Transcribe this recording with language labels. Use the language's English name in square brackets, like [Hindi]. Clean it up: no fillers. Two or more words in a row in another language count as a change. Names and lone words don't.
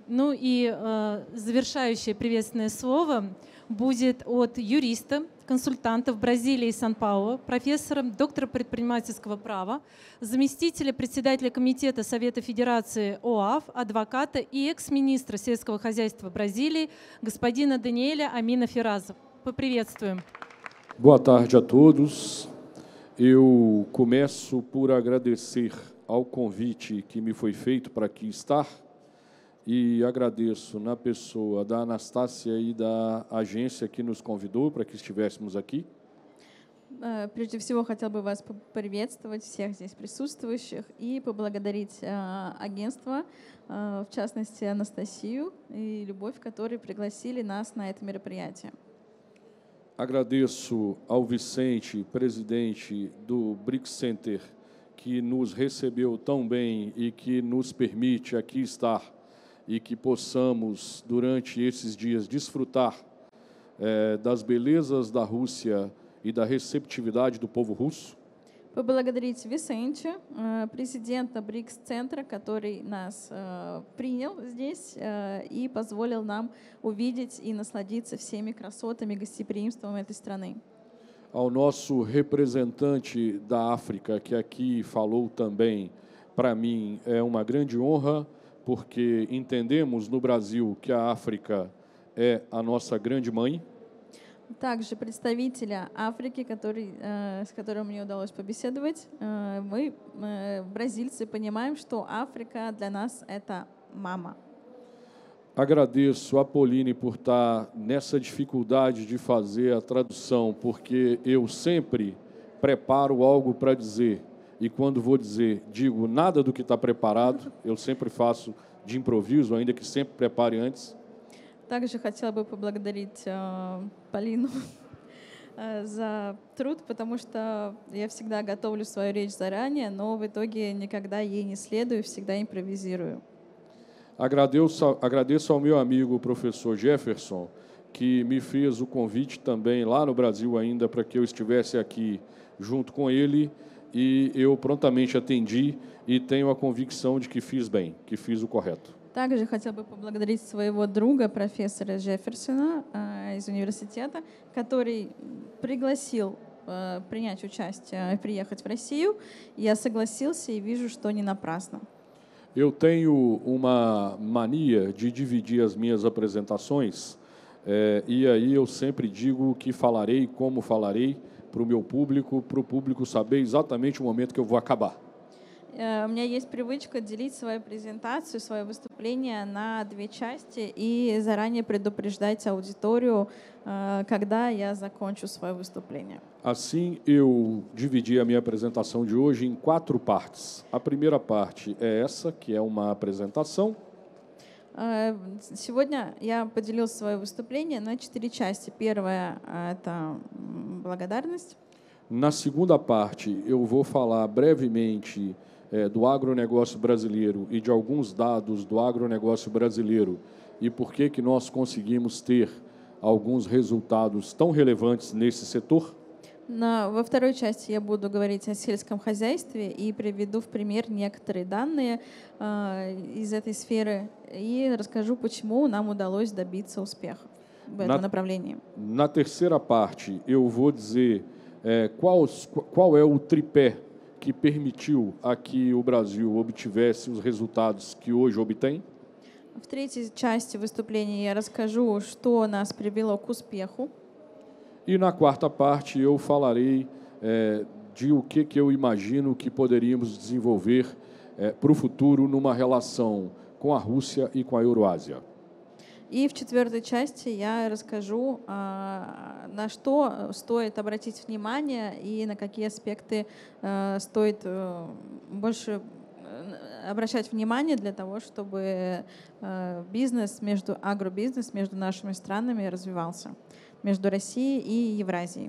[Russian] Ну и завершающее приветственное слово будет от юриста, консультанта в Бразилии и Сан-Паулу, профессора, доктора предпринимательского права, заместителя председателя Комитета Совета Федерации ОАФ, адвоката и экс-министра сельского хозяйства Бразилии господина Даниэля Амина Фераза. Поприветствуем. [Portuguese] Boa tarde a todos. Eu começo por agradecer ao convite que me foi feito para aqui estar e agradeço na pessoa da Anastácia e da agência que nos convidou para que estivéssemos aqui. [Russian] Прежде всего, хотел бы вас поприветствовать, всех здесь присутствующих, и поблагодарить агентство, в частности, Анастасию и Любовь, которые пригласили нас на это мероприятие. [Portuguese] Agradeço ao Vicente, presidente do BRICS Center, que nos recebeu tão bem e que nos permite aqui estar e que possamos, durante esses dias, desfrutar das belezas da Rússia e da receptividade do povo russo. [Russian] Поблагодарить Висенте, президента БРИКС-центра, который нас принял здесь и позволил нам увидеть и насладиться всеми красотами, гостеприимством этой страны. [Portuguese] Ao nosso representante da África, que aqui falou também, para mim é uma grande honra, porque entendemos no Brasil que a África é a nossa grande mãe. [Russian] Также представителя Африки, с которым мне удалось побеседовать, мы, бразильцы, понимаем, что Африка для нас — это мама. [Portuguese] Agradeço a Pauline por estar nessa dificuldade de fazer a tradução, porque eu sempre preparo algo para dizer, e quando vou dizer, digo nada do que está preparado, eu sempre faço de improviso, ainda que sempre prepare antes. [Russian] Также хотела бы поблагодарить Полину за труд, потому что я всегда готовлю свою речь заранее, но в итоге никогда ей не следую, всегда импровизирую. [Portuguese] Agradeço ao meu amigo o professor Jefferson, que me fez o convite também lá no Brasil ainda para que eu estivesse aqui junto com ele, e eu prontamente atendi e tenho a convicção de que fiz bem, que fiz o correto. [Russian] Также хотел бы поблагодарить своего друга, профессора Джефферсона из университета, который пригласил принять участие, приехать в Россию. Я согласился и вижу, что не напрасно. [Portuguese] Eu tenho uma mania de dividir as minhas apresentações, e aí eu sempre digo que falarei, como falarei, para o meu público, para o público saber exatamente o momento que eu vou acabar. [Russian] У меня есть привычка делить свою презентацию, свое выступление на две части и заранее предупреждать аудиторию, когда я закончу свое выступление. [Portuguese] Assim, eu dividi a minha apresentação de hoje em 4 partes. A primeira parte é essa, que é uma apresentação. [Russian] Сегодня я поделил свое выступление на 4 части. Первая — это благодарность. [Portuguese] Na segunda parte, eu vou falar brevemente do agronegócio brasileiro e de alguns dados do agronegócio brasileiro e por que nós conseguimos ter alguns resultados tão relevantes nesse setor. [Russian] Во второй части я буду говорить о сельском хозяйстве и приведу в пример некоторые данные из этой сферы и расскажу, почему нам удалось добиться успеха в этом направлении. [Portuguese] Na terceira parte, eu vou dizer qual é o tripé que permitiu a que o Brasil obtivesse os resultados que hoje obtém. [Russian] В третьей части выступления я расскажу, что нас привело к успеху. [Portuguese] E na quarta parte eu falarei de o que eu imagino que poderíamos desenvolver para o futuro numa relação com a Rússia e com a Euroásia. [Russian] И в четвертой части я расскажу, на что стоит обратить внимание и на какие аспекты стоит больше обращать внимание для того, чтобы агробизнес между нашими странами развивался, между Россией и Евразией.